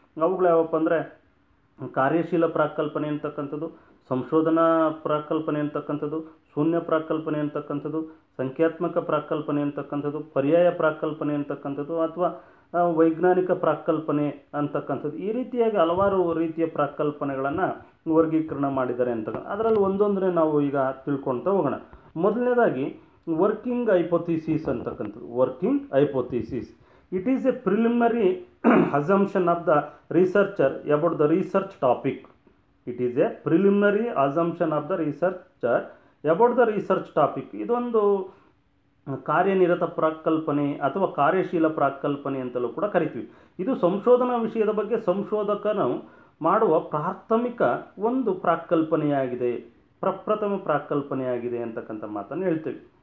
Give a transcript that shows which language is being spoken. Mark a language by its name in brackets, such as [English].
[Kannada] ಅವುಗಳು ಯಾವಪ್ಪ ಅಂದರೆ ಕಾರ್ಯಶೀಲ ಪ್ರಾಕಲ್ಪನೆ ಅಂತಕ್ಕಂಥದ್ದು, ಸಂಶೋಧನಾ ಪ್ರಾಕಲ್ಪನೆ ಅಂತಕ್ಕಂಥದ್ದು, ಶೂನ್ಯ ಪ್ರಾಕಲ್ಪನೆ ಅಂತಕ್ಕಂಥದ್ದು, ಸಂಖ್ಯಾತ್ಮಕ ಪ್ರಾಕಲ್ಪನೆ ಅಂತಕ್ಕಂಥದ್ದು, ಪರ್ಯಾಯ ಪ್ರಾಕಲ್ಪನೆ ಅಂತಕ್ಕಂಥದ್ದು ಅಥವಾ ವೈಜ್ಞಾನಿಕ ಪ್ರಾಕಲ್ಪನೆ ಅಂತಕ್ಕಂಥದ್ದು. ಈ ರೀತಿಯಾಗಿ ಹಲವಾರು ರೀತಿಯ ಪ್ರಾಕಲ್ಪನೆಗಳನ್ನು ವರ್ಗೀಕರಣ ಮಾಡಿದ್ದಾರೆ ಅಂತ. ಅದರಲ್ಲಿ ಒಂದೊಂದನ್ನೇ ನಾವು ಈಗ ತಿಳ್ಕೊಳ್ತಾ ಹೋಗೋಣ. ಮೊದಲನೇದಾಗಿ ವರ್ಕಿಂಗ್ ಹೈಪೋಥಿಸಿಸ್ ಅಂತಕ್ಕಂಥದ್ದು. Working hypothesis, [English] It is a preliminary assumption of the researcher about the research topic. It is a preliminary assumption of the researcher about the research topic. [Kannada] ಇದೊಂದು ಕಾರ್ಯನಿರತ ಪ್ರಾಕಲ್ಪನೆ ಅಥವಾ ಕಾರ್ಯಶೀಲ ಪ್ರಾಕಲ್ಪನೆ ಅಂತಲೂ ಕೂಡ ಕರಿತೀವಿ. ಇದು ಸಂಶೋಧನಾ ವಿಷಯದ ಬಗ್ಗೆ ಸಂಶೋಧಕನು ಮಾಡುವ ಪ್ರಾಥಮಿಕ ಒಂದು ಪ್ರಾಕಲ್ಪನೆಯಾಗಿದೆ, ಪ್ರಪ್ರಥಮ ಪ್ರಾಕಲ್ಪನೆಯಾಗಿದೆ ಅಂತಕ್ಕಂಥ ಮಾತನ್ನು ಹೇಳ್ತೀವಿ.